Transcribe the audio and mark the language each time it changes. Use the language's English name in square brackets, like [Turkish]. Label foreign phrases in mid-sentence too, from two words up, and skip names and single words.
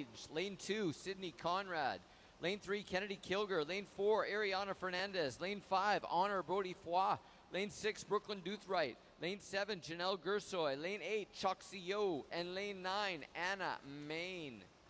[English] Lane 2, Sydney Conrad. Lane 3, Kennedy Kilger. Lane 4, Ariana Fernandez. Lane 5, Honor Brody Foy. Lane 6, Brooklyn Duthright. Lane 7, Janelle Gersoy. Lane 8, Choxy Yo. And lane 9, Anna Main.